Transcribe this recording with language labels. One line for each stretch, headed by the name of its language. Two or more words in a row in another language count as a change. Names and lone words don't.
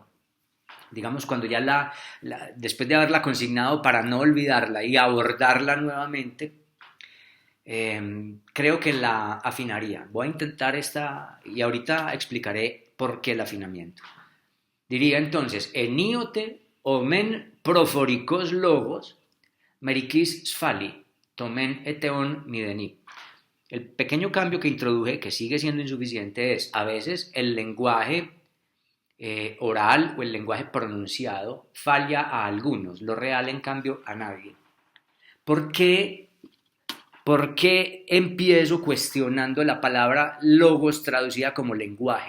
Spanish: Digamos, cuando ya después de haberla consignado para no olvidarla y abordarla nuevamente, creo que la afinaría. Voy a intentar esta y ahorita explicaré por qué el afinamiento. Diría entonces,
Greek: ἐνίοτε ὁ μὲν προφορικὸς λόγος, μερικοῖς σφάλλει, τὸ μὲν ἐτεὸν μηδενί.
Spanish: El pequeño cambio que introduje, que sigue siendo insuficiente, es a veces el lenguaje oral o el lenguaje pronunciado falla a algunos, lo real en cambio a nadie. ¿Por qué empiezo cuestionando la palabra logos traducida como lenguaje?